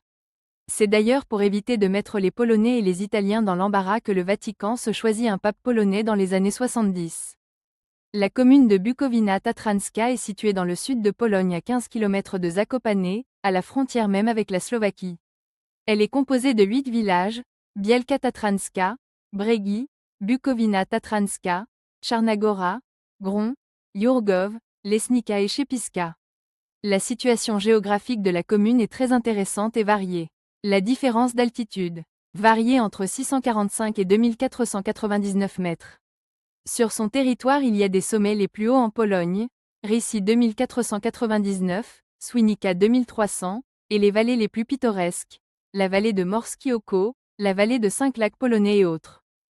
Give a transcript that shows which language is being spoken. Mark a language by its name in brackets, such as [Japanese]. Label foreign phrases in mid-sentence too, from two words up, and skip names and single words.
[French] C'est d'ailleurs pour éviter de mettre les Polonais et les Italiens dans l'embarras que le Vatican se choisit un pape polonais dans les années 70. La commune de Bukowina Tatranska est située dans le sud de Pologne à 15 km de Zakopane, à la frontière même avec la Slovaquie. Elle est composée de 8 villages, Bielka Tatranska, Bregi, Bukowina Tatranska, Czarnagora, Gron, Jurgów, Lesnica et Szepiska. La situation géographique de la commune est très intéressante et variée. La différence d'altitude varie entre 645 et 2499 mètres. Sur son territoire il y a des sommets les plus hauts en Pologne, Rysy 2499, Swinica 2300, et les vallées les plus pittoresques, la vallée de Morski Oko, la vallée de 5 lacs polonais et autres.